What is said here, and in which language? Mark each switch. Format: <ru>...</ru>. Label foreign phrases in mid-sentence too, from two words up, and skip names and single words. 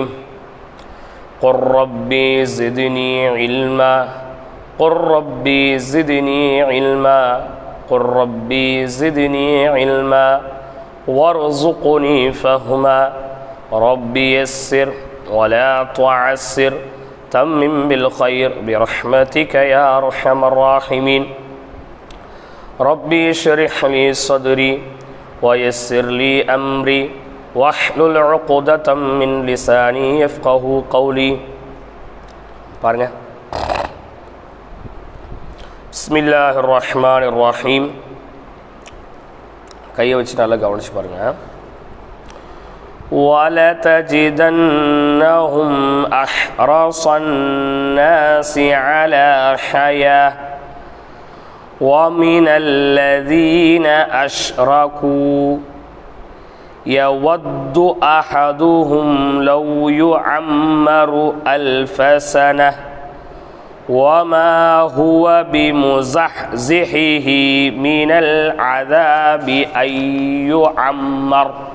<ar>قل ربي زدني علما قل ربي زدني علما قل ربي زدني علما وارزقني فهما ربي يسر ولا تعسر تمم بالخير برحمتك يا أرحم الراحمين. ربي اشرح لي صدري ويسر لي أمري واحلل عقدة من لساني يفقه قولي.</ar> <ta>பாருங்க,</ta> <ar>بسم الله الرحمن الرحيم.</ar> <ta>கையை வச்சு நல்லா கவனிச்சு பாருங்க.</ta> <ar>وَلَتَجِدَنَّهُمْ أَحْرَصَ النَّاسِ عَلَى حَيَاةٍ وَمِنَ الَّذِينَ أَشْرَكُوا يَوَدُّ أَحَدُهُمْ لَوْ يُعَمَّرُ أَلْفَ سَنَةٍ وَمَا هُوَ بِمُزَحْزِحِهِ مِنَ الْعَذَابِ أَن يُعَمَّرَ</ar>